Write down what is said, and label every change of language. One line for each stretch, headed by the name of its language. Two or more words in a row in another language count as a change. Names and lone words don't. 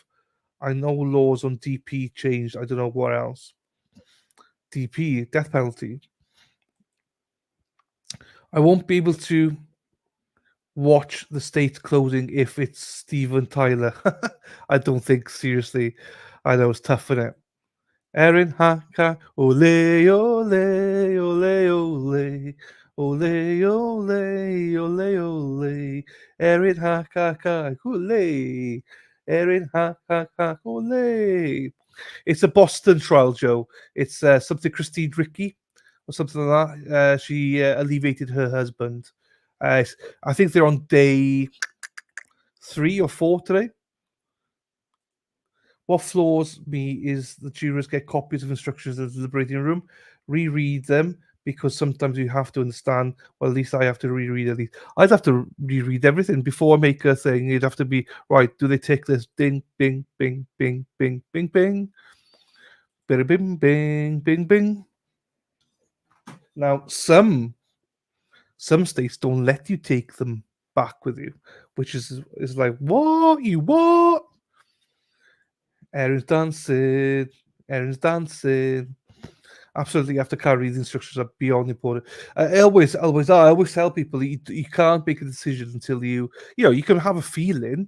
English: I know laws on DP changed. I don't know what else. DP, death penalty. I won't be able to watch the state closing if it's Steven Tyler. I don't think, seriously. I know it's tough, isn't it? Erin Haka, ole, ole, ole, ole. Ole, ole, ole, ole. Erin Haka, ole. Erin Haka, ole. It's a Boston trial, Joe. It's something Christine Ricky or something like that. She alleviated her husband. I think they're on day 3 or 4 today. What floors me is the jurors get copies of instructions in the deliberating room, reread them, because sometimes you have to understand, well, at least I have to reread at least. I'd have to reread everything before I make a thing. It'd have to be, right, do they take this? Ding, bing, bing, bing, bing, bing, bing. Bing, bing, bing, bing, bing. Now, some states don't let you take them back with you, which is like, what? You what? Erin's dancing. Erin's dancing. Absolutely, you have to carry the instructions are beyond important. I always tell people you can't make a decision until you can have a feeling.